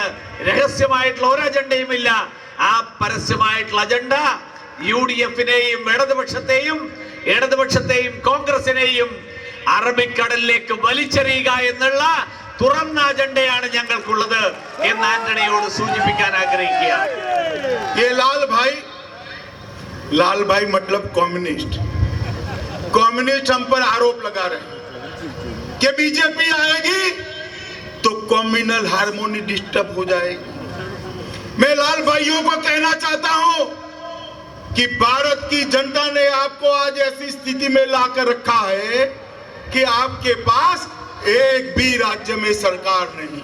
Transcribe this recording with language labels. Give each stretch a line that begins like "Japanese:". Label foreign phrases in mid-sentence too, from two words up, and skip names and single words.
Malayalam: രഹസ്യമായിട്ടുള്ള ഒരു അജണ്ടയുമില്ല. ആ പരസ്യമായിട്ടുള്ള അജണ്ട യുഡിഎഫിനെയും ഇടതുപക്ഷത്തെയും കോൺഗ്രസിനെയും അറബിക്കടലിലേക്ക് വലിച്ചെറിയുക എന്നുള്ള തുറന്ന അജണ്ടയാണ് ഞങ്ങൾക്കുള്ളത് എന്ന് ആന്റണിയോട് സൂചിപ്പിക്കാൻ ആഗ്രഹിക്കുക.
Hindi: लाल भाई मतलब कम्युनिस्ट हम पर आरोप लगा रहे हैं कि बीजेपी आएगी तो
English: communal harmony
Hindi: डिस्टर्ब हो जाएगी. मैं लाल भाइयों को कहना चाहता हूं कि भारत की जनता ने आपको आज ऐसी स्थिति में लाकर रखा है कि आपके पास एक भी राज्य में सरकार नहीं.